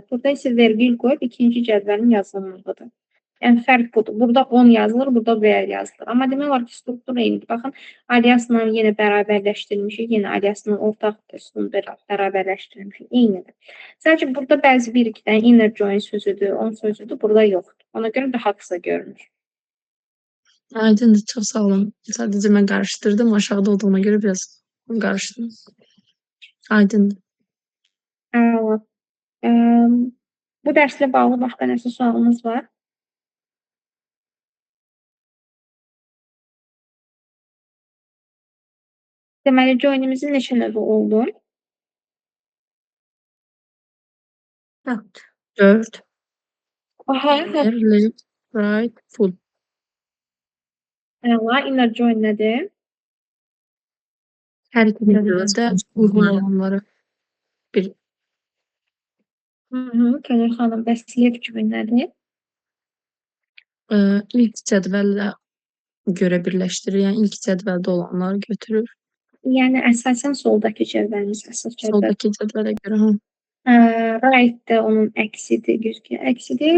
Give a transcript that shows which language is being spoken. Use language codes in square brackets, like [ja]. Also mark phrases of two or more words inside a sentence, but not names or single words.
[az] Burada isə vergül qoyub ikinci cədvəlin yazılmalıdır. Yəni fərq budur. Burada 10 yazılır, burada where yazılır. Amma demək olar ki, struktur eynidir. Baxın, aliasla yenə bərabərləşdirilmişik, yenə aliasla ortaq üstünü bərabərləşdirilmişik. Eynidir. Sadəcə burada bəzi bir-iki dənə [en] inner join [az] sözüdür, on sözüdür, burada yoxdur. Ona görə daha qısa görünür. Aydındır, çox sağ olun. Sadəcə mən qarışdırdım, aşağıda olduğuna görə biraz qarışdım. Aydındır. Bu dərslə bağlı başqa nəsə sualınız var? Deməli, joinimizin neçə növü oldu? 4. Aha, Left, right, full. [en] inner join [az] nədir? Hər iki cədvəldə uyğun olanları bir. Könül xanım, bəs [en] left join [az] nədir? İlk cədvəllə görə birləşdirir. Yəni ilk cədvəldə olanları götürür. Yəni əsasən soldakı cədvəlimiz əsas cədvəl. Soldakı cədvələ görə. Right də onun əksidir, əksidir.